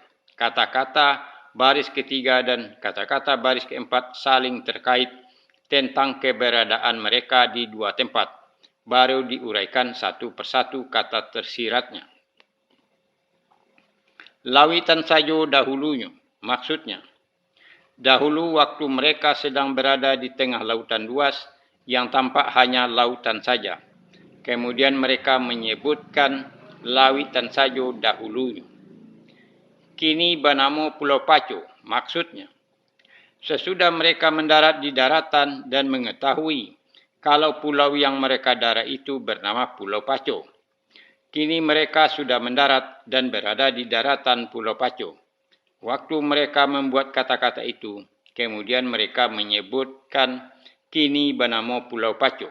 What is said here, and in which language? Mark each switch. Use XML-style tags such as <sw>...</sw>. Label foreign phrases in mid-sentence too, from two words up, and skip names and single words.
<id>Kata-kata baris ketiga dan kata-kata baris keempat saling terkait tentang keberadaan mereka di dua tempat, baru diuraikan satu persatu kata tersiratnya.</id> <min>Lawitan sajo dahulunya,</min> <id>maksudnya, dahulu waktu mereka sedang berada di tengah lautan luas yang tampak hanya lautan saja. Kemudian mereka menyebutkan</id> <min>lawitan sajo dahulunya. Kini banamo Pulau Paco,</min> <id>maksudnya, sesudah mereka mendarat di daratan dan mengetahui kalau pulau yang mereka darat itu bernama Pulau Paco. Kini mereka sudah mendarat dan berada di daratan Pulau Paco. Waktu mereka membuat kata-kata itu, kemudian mereka menyebutkan</id> <min>kini banamo Pulau Paco.</min>